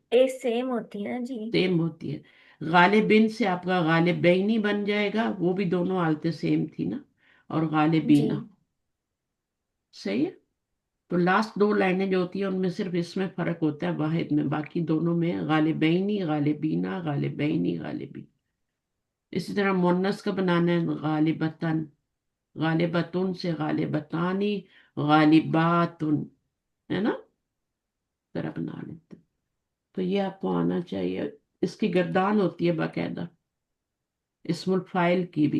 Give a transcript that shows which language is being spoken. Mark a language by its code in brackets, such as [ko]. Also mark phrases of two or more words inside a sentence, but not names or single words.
[ur] ایک سیم ہوتی ہے نا جی. سیم ہوتی ہے. غالبن سے آپ کا غالبینی بن جائے گا، وہ بھی دونوں حالتیں سیم تھی نا. اور جی غالبینا. صحیح ہے. تو لاسٹ دو لائنیں جو ہوتی ہیں ان میں صرف اس میں فرق ہوتا ہے واحد میں، باقی دونوں میں [ar] غالبینی، غالبینا، غالبینی، غالبین. [ur] اسی طرح مونس کا بنانا ہے غالبتن. غالبتن سے [ar] غالبتانی، غالباتن. [ur] ہے نا؟ اس طرح بنا لیتے ہیں. تو یہ آپ کو آنا چاہیے. اس کی گردان ہوتی ہے باقاعدہ، اسم الفاعل کی بھی.